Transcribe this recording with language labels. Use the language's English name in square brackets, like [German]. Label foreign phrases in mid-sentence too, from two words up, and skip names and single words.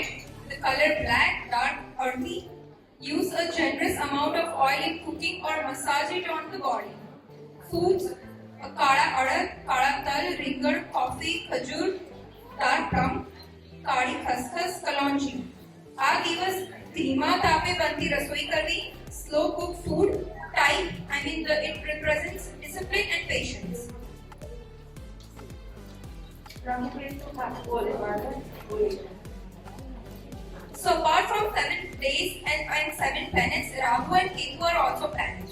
[English] The color black, dark, earthy. Use a generous amount of oil in cooking or massage it on the body. Foods: [Gujarati] કાળા અડદ, કાળા તલ, રીંગણ, કોફી, ખજૂર, [English] dark plum, [Gujarati] કાળી ખસખસ, કલોંજી. આ દિવસ ધીમા તાપે બનતી રસોઈ કરવી. [English] Slow cook food. Type, it represents discipline and patience. So apart from 7 days and 7 planets, Rahu and Ketu are also planets.